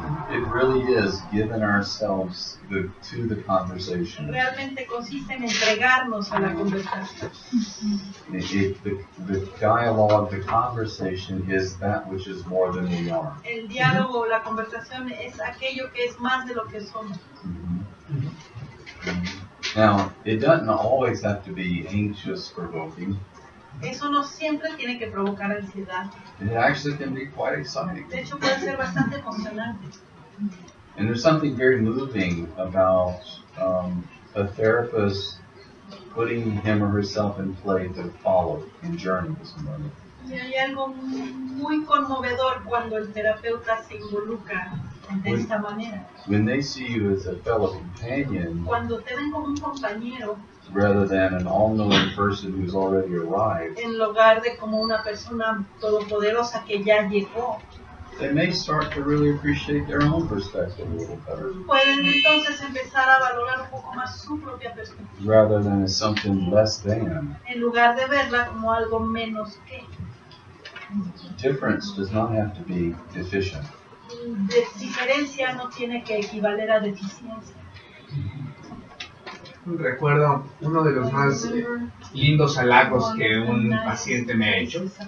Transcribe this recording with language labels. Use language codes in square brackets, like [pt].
[en] It really is giving ourselves to the conversation. [es] Realmente consiste en entregarnos a la conversación. [en] The dialogue, the conversation is that which is more than we are. [es] El diálogo, la conversación es aquello que es más de lo que somos. [en] Now, it doesn't always have to be anxious provoking. [es] Eso no siempre tiene que provocar ansiedad. [en] It actually can be quite exciting. [es] De hecho, puede ser bastante emocionante. [en] And there's something very moving about a therapist putting him or herself in play to follow and journey with somebody. [es] Y hay algo muy conmovedor cuando el terapeuta se involucra de esta manera. [en] When they see you as a fellow companion, [es] Cuando te ven como un compañero, [en] rather than an all-knowing person who's already arrived, [es] en lugar de como una persona todopoderosa que ya llegó, [en] they may start to really appreciate their own perspective a little better, [es] pueden entonces empezar a valorar un poco más su propia perspectiva, [en] rather than as something less than. [es] en lugar de verla como algo menos que. [en] Difference does not have to be deficient. [es] Diferencia no tiene que equivaler a deficiencia. Recuerdo uno de los más lindos halagos que un paciente me ha hecho.